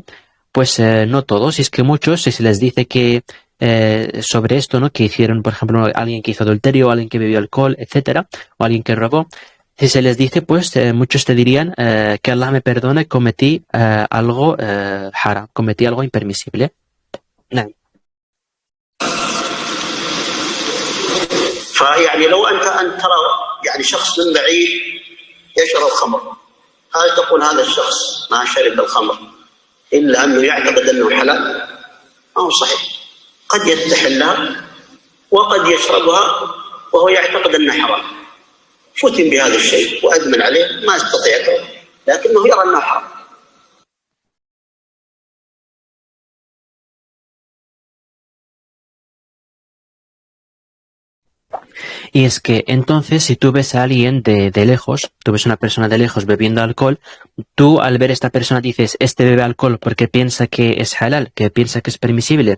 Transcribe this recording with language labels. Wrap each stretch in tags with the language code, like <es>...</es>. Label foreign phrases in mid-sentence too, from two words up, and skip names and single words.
<es>Pues no todos, y es que muchos, si se les dice que sobre esto, ¿no? Que hicieron, por ejemplo, alguien que hizo adulterio, o alguien que bebió alcohol, etcétera, o alguien que robó. Si se les dice, pues muchos te dirían que Allah me perdone, cometí algo haram, cometí algo impermisible.</es> <ar>نعم. فيعني لو أن ترى يعني شخص من بعيد يشرب خمر، هل تقول هذا الشخص ما شرب الخمر إلا أنه يعتقد أنه حلال؟ ما هو صحيح، قد يستحلها وقد يشربها وهو يعتقد أنها حرام، فتن بهذا الشيء وأدمن عليه ما يستطيع لكنه يرى أنه حرام.</ar> <es>Y es que entonces si tú ves a alguien de lejos, tú ves a una persona de lejos bebiendo alcohol, tú al ver a esta persona dices, este bebe alcohol porque piensa que es halal, que piensa que es permisible.</es>